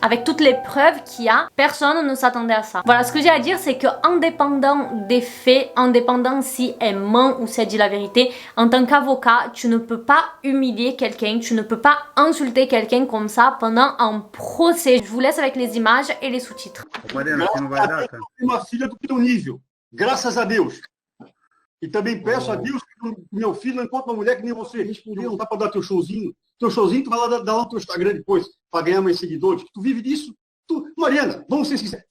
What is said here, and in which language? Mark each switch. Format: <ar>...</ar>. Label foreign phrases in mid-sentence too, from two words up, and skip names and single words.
<fr>Avec toutes les preuves qu'il y a, personne ne s'attendait à ça. Voilà, ce que j'ai à dire, c'est que indépendant des faits, indépendant si elle ment ou si elle dit la vérité, en tant qu'avocat, tu ne peux pas humilier quelqu'un, tu ne peux pas insulter quelqu'un comme ça pendant un procès. Je vous laisse avec les images et les sous-titres.</fr> <pt>Mariana, você não vai dar, cara? Uma filha do teu nível, graças a Deus. E também peço a Deus que meu filho não encontre uma mulher que nem você. Não dá para dar teu showzinho. Teu showzinho, tu vai lá dar lá no teu Instagram depois, para ganhar mais seguidores. Tu vive disso. Mariana, vamos ser sinceros.</pt>